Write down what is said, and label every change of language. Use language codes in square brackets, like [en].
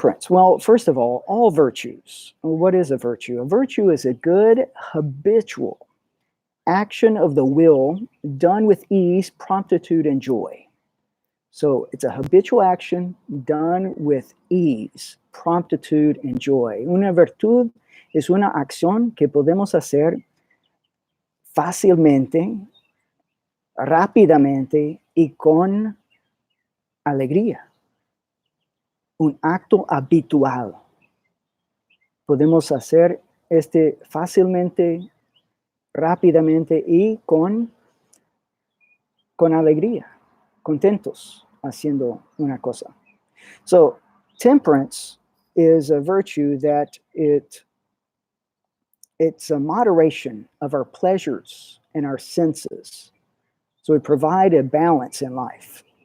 [en] Well, first of all virtues. What is a virtue? A virtue is a good habitual action of the will done with ease, promptitude, and joy. So it's a habitual action done with ease, promptitude, and joy. [es] Una virtud es una acción que podemos hacer fácilmente, rápidamente y con alegría. Un acto habitual. Podemos hacer fácilmente, rápidamente y con alegría, contentos haciendo una cosa. [en] So temperance is a virtue that it's a moderation of our pleasures and our senses. So we provide a balance in life.